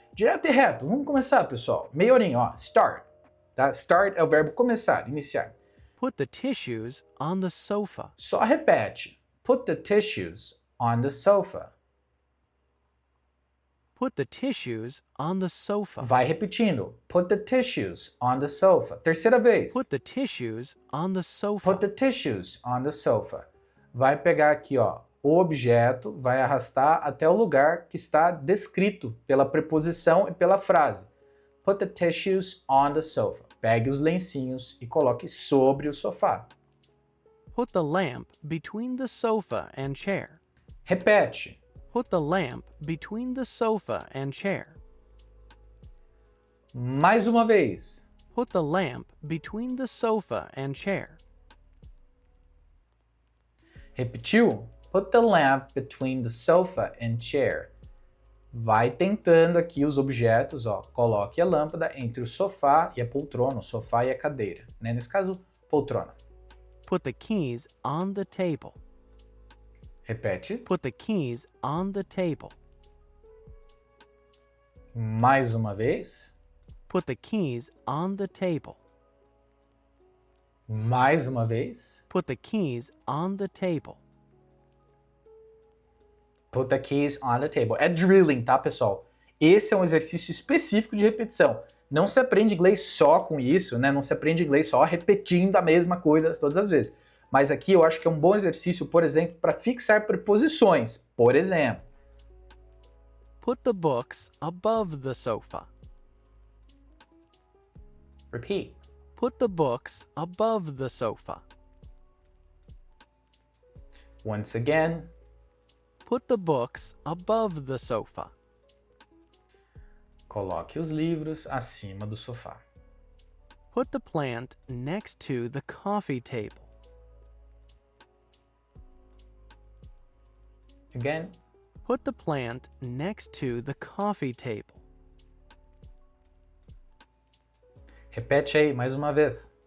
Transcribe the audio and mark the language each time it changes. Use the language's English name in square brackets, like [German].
[Portuguese] Direto e reto, vamos começar, pessoal. Meia horinha, ó, start. Tá? Start é o verbo começar, iniciar. [English] Put the tissues on the sofa. [Portuguese] Só repete. [English] Put the tissues on the sofa. Put the tissues on the sofa. [Portuguese] Vai repetindo. [English] Put the tissues on the sofa. [Portuguese] Terceira vez. [English] Put the tissues on the sofa. Put the tissues on the sofa. [Portuguese] Vai pegar aqui, ó, o objeto, vai arrastar até o lugar que está descrito pela preposição e pela frase. [English] Put the tissues on the sofa. [Portuguese] Pegue os lencinhos e coloque sobre o sofá. [English] Put the lamp between the sofa and chair. [Portuguese] Repete. [English] Put the lamp between the sofa and chair. [Portuguese] Mais uma vez. [English] Put the lamp between the sofa and chair. [Portuguese] Repetiu? [English] Put the lamp between the sofa and chair. [Portuguese] Vai tentando aqui os objetos, ó. Coloque a lâmpada entre o sofá e a poltrona, o sofá e a cadeira, né? Nesse caso, poltrona. [English] Put the keys on the table. [Portuguese] Repete. [English] Put the keys on the table. [Portuguese] Mais uma vez. [English] Put the keys on the table. [Portuguese] Mais uma vez. [English] Put the keys on the table. Put the keys on the table. [Portuguese] É drilling, tá, pessoal? Esse é um exercício específico de repetição. Não se aprende inglês só com isso, né? Não se aprende inglês só repetindo a mesma coisa todas as vezes. Mas aqui eu acho que é um bom exercício, por exemplo, para fixar preposições. Por exemplo. [English] Put the books above the sofa. Repeat. Put the books above the sofa. Once again. Put the books above the sofa. [Portuguese] Coloque os livros acima do sofá. [English] Put the plant next to the coffee table. Again. Put the plant next to the coffee table. [Portuguese] Repete aí mais uma vez.